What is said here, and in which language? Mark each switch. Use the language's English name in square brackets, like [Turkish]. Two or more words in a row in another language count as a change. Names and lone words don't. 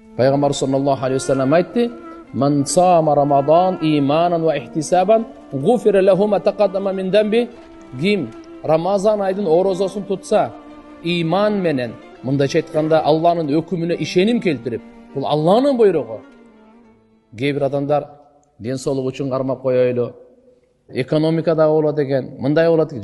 [Kyrgyz] Пайгамбар [Arabic] صلى الله عليه وسلم [Kyrgyz] айтты: [Arabic] "من صام رمضان إيمانا واحتسابا غفر له ما تقدم من ذنب". [Kyrgyz] Ким Рамазан айдын орозосын тутса, иман менен, мындайча айтканда Алланын өкүмүнө ишеним келтирип, бул Алланын буйругу. Кээ бир адамдар ден соолук үчүн кармап коелу, экономикада болот экен, мындай болот экен.